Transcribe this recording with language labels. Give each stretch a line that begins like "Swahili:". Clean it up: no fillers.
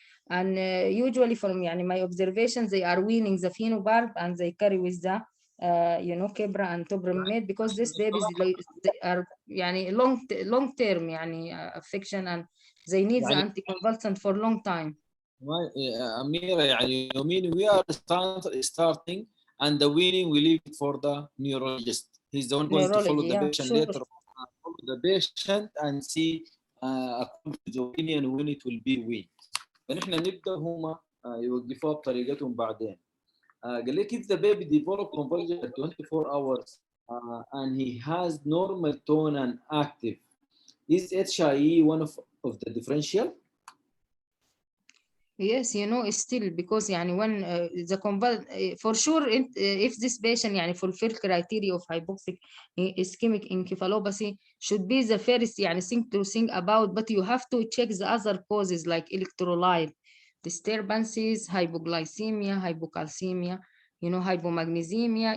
English: And usually from my observation, they are weaning the phenobarb and they carry with the Keppra and Tobramed, because these babies they are long term affection, and they need the anticonvulsant for long time. أميرة,
Arabic: يعني
English: we are starting, and the weaning we leave it for the neurologist. He's the one going to follow the patient later, follow the patient and see according to the opinion when it will be weaned.
Arabic: فنحن نبدأ هم يوقفوها بطريقتهم بعدين. قال لك
English: if the baby develop convulsion at 24 hours and he has normal tone and active, is HIE one of the differential? Yes, still, because when the for sure if this patient fulfill criteria of hypoxic ischemic encephalopathy, should be the first thing to think about, but you have to check the other causes like electrolyte disturbances, hypoglycemia, hypocalcemia, hypomagnesemia.